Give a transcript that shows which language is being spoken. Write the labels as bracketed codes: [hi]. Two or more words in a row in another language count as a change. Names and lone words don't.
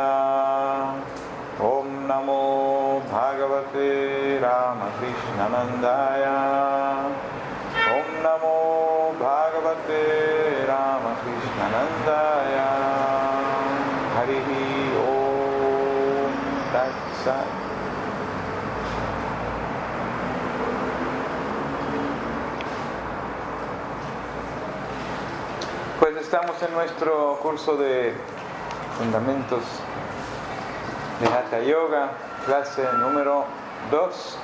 [sa] Om Namo Bhagavate Ramakrishnanandaya. Om Namo Bhagavate Ramakrishnanandaya. Harihi Om Tat Sat. [es] Pues estamos en nuestro curso de Fundamentos de Hatha Yoga, clase número 2.